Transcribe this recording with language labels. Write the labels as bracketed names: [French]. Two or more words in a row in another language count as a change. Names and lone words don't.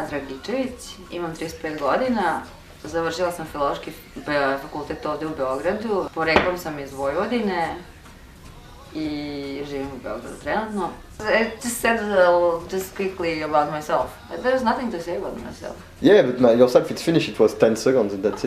[Serbian] Dragičević, imam 35 godina, završila sam Filološki fakultet ovde u Beogradu. Poreklom sam iz Vojvodine i živim u Beogradu trenutno. [English] I just said just quickly about myself. There's nothing to say about myself. Yeah, but yourself, it's finished. It was 10 seconds and that's it.